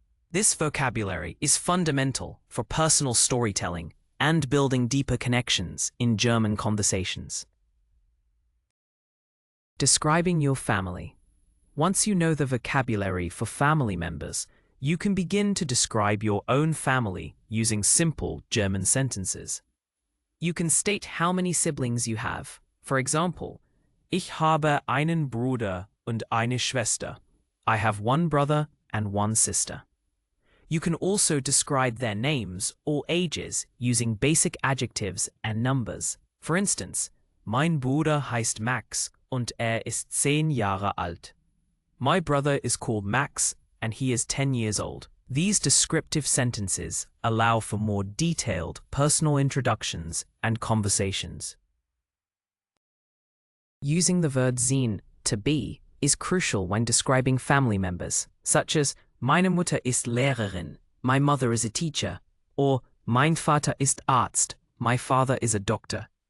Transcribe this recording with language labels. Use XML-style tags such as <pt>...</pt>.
<en>This vocabulary is fundamental for personal storytelling and building deeper connections in German conversations. Describing your family. Once you know the vocabulary for family members, you can begin to describe your own family using simple German sentences. You can state how many siblings you have.</en> <de>For example, ich habe einen Bruder und eine Schwester.</de> <en>I have one brother and one sister. You can also describe their names or ages using basic adjectives and numbers.</en> <de>For instance, mein Bruder heißt Max und ist 10 Jahre alt.</de> <en>My brother is called Max, and he is 10 years old. These descriptive sentences allow for more detailed personal introductions and conversations. Using the verb sein, to be, is crucial when describing family members, such as</en> <de>Meine Mutter ist Lehrerin,</de> <en>my mother is a teacher, or</en> <de>Mein Vater ist Arzt,</de> <en>my father is a doctor.</en>